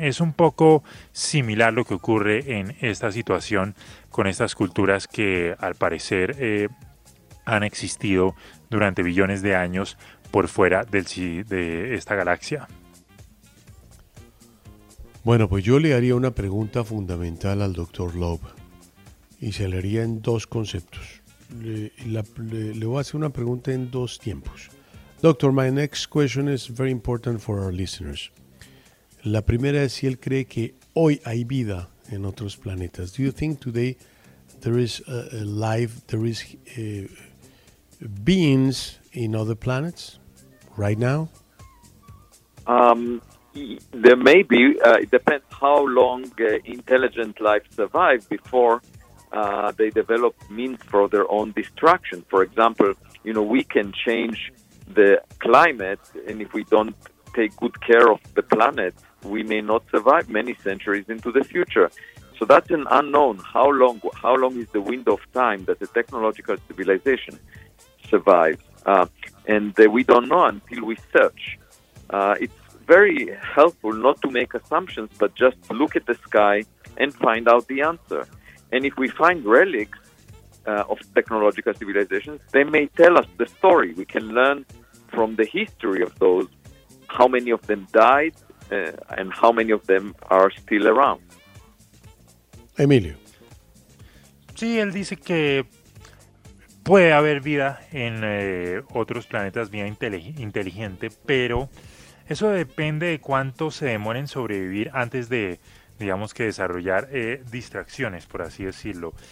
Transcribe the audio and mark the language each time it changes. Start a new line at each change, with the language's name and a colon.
Spanish: Es un poco similar lo que ocurre en esta situación con estas culturas que al parecer han existido durante billones de años por fuera de esta galaxia. Bueno, pues yo le haría una pregunta fundamental al Dr. Love y se le haría en dos conceptos. Le voy a hacer una pregunta en dos tiempos.
English: Doctor, my next question is very important for our listeners.
Spanish: La primera es si él cree que hoy hay vida en otros planetas.
English: Do you think today there is life, there is beings in other planets right now? There may be. It depends how long intelligent life survived before they develop means for their own destruction. For example, you know, we can change the climate, and if we don't take good care of the planet, we may not survive many centuries into the future. So that's an unknown. How long is the window of time that a technological civilization survives? We don't know until we search. It's very helpful not to make assumptions, but just look at the sky and find out the answer. And if we find relics of technological civilizations, they may tell us the story. We can learn from the history of those, how many of them died, and how many of them are still around.
Spanish: Emilio. Sí, él dice que puede haber vida en otros planetas vía inteligente, pero eso depende de cuánto se demore en sobrevivir antes de, digamos, que desarrollar distracciones, por así decirlo.